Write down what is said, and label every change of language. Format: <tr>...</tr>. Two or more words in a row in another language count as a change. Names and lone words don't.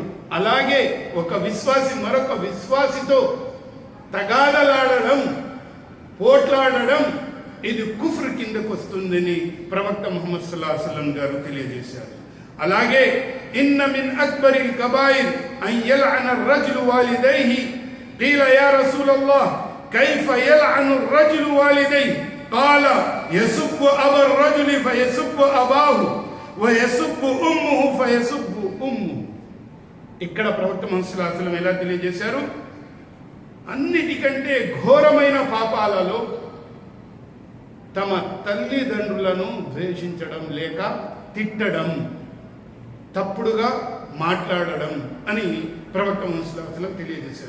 <te>అలాగే ఒక విశ్వాసి మరొక విశ్వాసితో తగాదలాడడం, పోట్లాడడం, ఇది కుఫ్ర్ కిందకు వస్తుందని ప్రవక్త ముహమ్మద్</te> <ar>صلى الله عليه وسلم</ar> <te>గారు తెలియజేశారు.</te> <ar>అలాగే إن من أكبر الكبائر أن يلعن الرجل والديه قيل يا رسول الله كيف يلعن الرجل والديه قال يسب أبا الرجل فيسب أباه ويسب أمه فيسب أمه.</ar> <te>ఇక్కడ ప్రవక్త ముహమ్మద్</te> <ar>صلى الله عليه وسلم</ar> <te>ఎలా తెలియజేశారు, అన్నిటికంటే ఘోరమైన పాపాలలో తమ తల్లిదండ్రులను ద్వేషించడం లేక తిట్టడం, తప్పుడుగా మాట్లాడడం అని ప్రవక్త ముహమ్మద్</te> <ar>صلى الله عليه وسلم</ar> <te>తెలియజేశారు.</te>